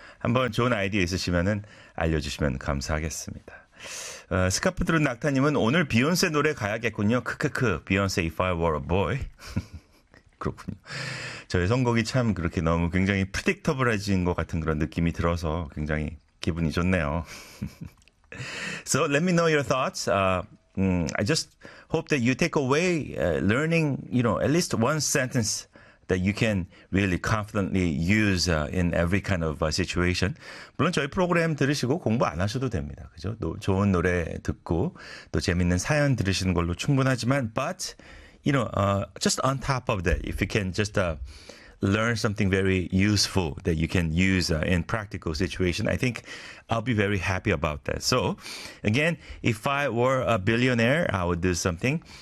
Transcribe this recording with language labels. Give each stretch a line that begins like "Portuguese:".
Korean: 한번 좋은 아이디어 있으시면 알려주시면 감사하겠습니다. 스카프 드른 낙타님은 오늘 비욘세 노래 가야겠군요. 크크크. 비욘세 If I Were a Boy. 그렇군요. 저의 선곡이 참 그렇게 너무 굉장히 프딕터블해진 것 같은 그런 느낌이 들어서 굉장히 기분이 좋네요.
English: So let me know your thoughts. I just hope that you take away learning, you know, at least one sentence that you can really confidently use in every kind of situation.
Korean: 물론 저희 프로그램 들으시고 공부 안 하셔도 됩니다. 그죠? 좋은 노래 듣고 또 재밌는 사연 들으시는 걸로 충분하지만
English: but you know, just on top of that, if you can just learn something very useful that you can use in practical situation, I think I'll be very happy about that. So, again, if I were a billionaire, I would do something.